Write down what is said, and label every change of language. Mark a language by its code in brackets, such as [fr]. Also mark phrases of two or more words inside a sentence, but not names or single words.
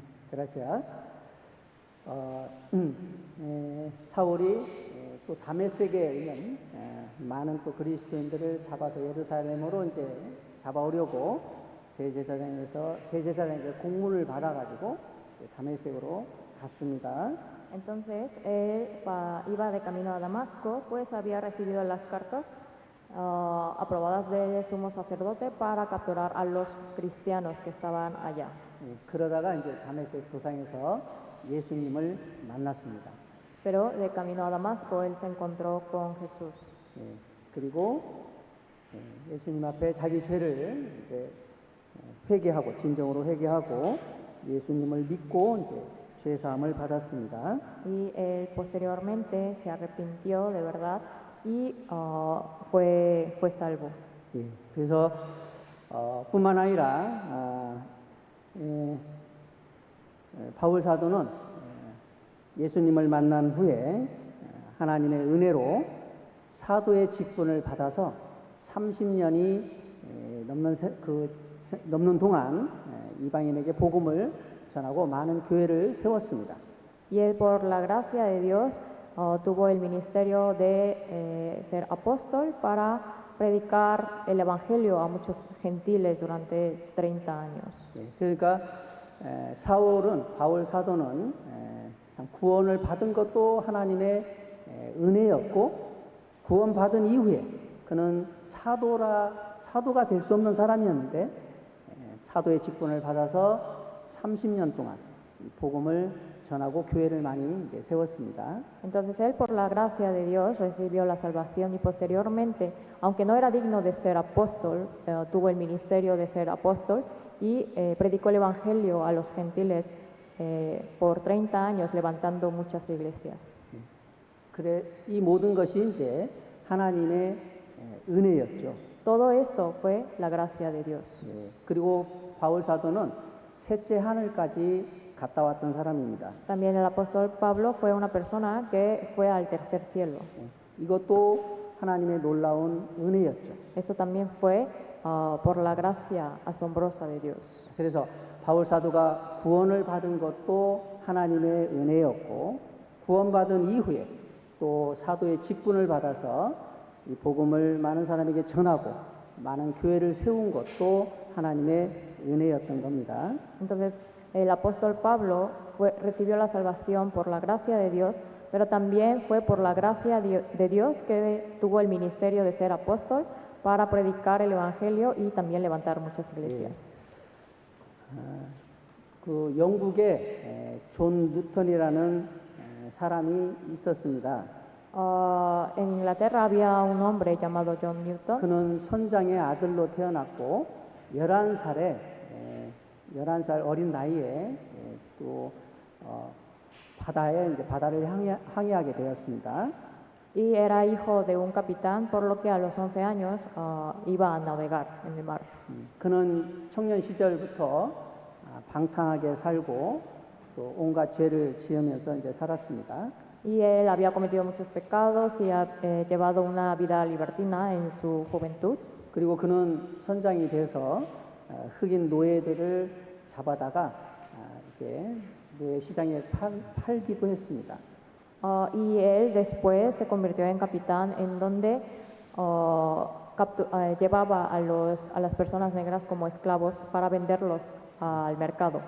[es] gracias. [ko] 사울이 또 다메섹에 있는 많은 또 그리스도인들을 잡아서 예루살렘으로 이제 잡아오려고 대제사장에게 공문을 받아가지고 다메섹으로 갔습니다. [es] Entonces él iba de camino a Damasco, pues había recibido las cartas aprobadas del sumo sacerdote para capturar a los cristianos que estaban allá. [ko] 그러다가 이제 다메섹 도상에서 예수님을 만났습니다. [es] Pero de camino a Damasco él se encontró con Jesús. [ko] 그리고 예수님 앞에 자기 죄를 이제 회개하고 진정으로 회개하고 예수님을 믿고 이제 죄 사함을 받았습니다. [es] Y él posteriormente se arrepintió de verdad y fue salvo. [ko] 그래서 뿐만 아니라 바울 사도는 예수님을 만난 후에 하나님의 은혜로 사도의 직분을 받아서 30년이 넘는 동안 이방인에게 복음을 전하고 많은 교회를 세웠습니다. [es] Y él por la gracia de Dios tuvo el ministerio de ser apóstol para predicar el evangelio a muchos gentiles durante 30 años. [ko] 그러니까 바울 사도는 참 구원을 받은 것도 하나님의 은혜였고 구원받은 이후에 그는 사도가 될 수 없는 사람이었는데 사도의 직분을 받아서 30년 동안 복음을 전하고 교회를 많이 이제 세웠습니다. [es] Entonces él por la gracia de Dios recibió la salvación y posteriormente, aunque no era digno de ser apóstol, tuvo el ministerio de ser apóstol y predicó el evangelio a los gentiles por 30 años, levantando muchas iglesias. [ko] 이 모든 것이 이제 하나님의 은혜였죠. [es] Todo esto fue la gracia de Dios. [ko] 그리고 바울 사도는 셋째 하늘까지 갔다 왔던 사람입니다. [es] También el apóstol Pablo fue una persona que fue al tercer cielo. [ko] 이것도 하나님의 놀라운 은혜였죠. [es] Esto también fue por la gracia asombrosa de Dios. [ko] 그래서 바울 사도가 구원을 받은 것도 하나님의 은혜였고 구원받은 이후에 또 사도의 직분을 받아서 이 복음을 많은 사람에게 전하고 많은 교회를 세운 것도 하나님의 은혜였던 겁니다. [es] Entonces, el apóstol Pablo recibió la salvación por la gracia de Dios, pero también fue por la gracia de Dios que tuvo el ministerio de ser apóstol para predicar el evangelio y también levantar muchas iglesias. [ko] 그 영국에 존 뉴턴이라는 사람이 있었습니다. [es] En Inglaterra había un hombre llamado John Newton. [ko] 그는 선장의 아들로 태어났고 11살 어린 나이에 또 바다를 항해하게 되었습니다. [es] Y era hijo de un capitán, por lo que a los 11 años iba a navegar en el mar. [ko] 그는 청년 시절부터 방탕하게 살고 또 온갖 죄를 지으면서 이제 살았습니다. [es] Y él había cometido muchos pecados y ha llevado una vida libertina en su juventud. [ko] 그리고 그는 선장이 돼서 흑인 노예들을 잡아다가 이렇게 노예 시장에 팔기도 했습니다. [es] Y él después se convirtió en capitán en donde llevaba a las personas negras como esclavos para venderlos al mercado.